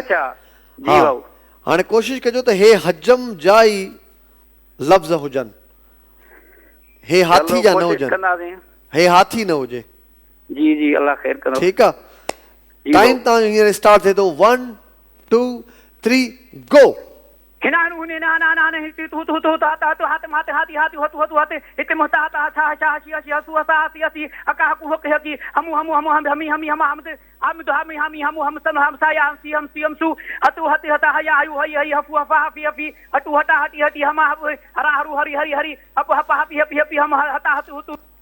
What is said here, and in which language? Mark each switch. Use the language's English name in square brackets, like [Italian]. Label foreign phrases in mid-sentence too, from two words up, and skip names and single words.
[Sindhi] अच्छा जी भाऊ। हाणे कोशिशि कजो त हे हजम जा ई लफ़्ज़ हुजनि, हे हाथी जा न हुजनि, हे हाथी न हुजे। जी जी अल्लाह ख़ैर कंदो। ठीकु आहे, टाइम तव्हां हींअर स्टार्ट थिए थो। 1 2 3 गो। हिनानु हुने ना ना ना हिते तू तू तू ता ता हाथ माते हाथी हाथी हतु हतु हते हिते मोता ता छा छा शी शी हसु हसा हसी हसी अका हकु हक हकी हमु हमु हमु हम हमी हमी हम हम हम तो हमी हमी हमु हम सन हम सा या हम सी हम सु हतु हते हता हया आयु हई हई हफु हफा हफी हफी हटु हटा हटी हटी हम हरा हरु हरी हरी हरी हप हप हपी हपी हपी हम हता हतु हतु।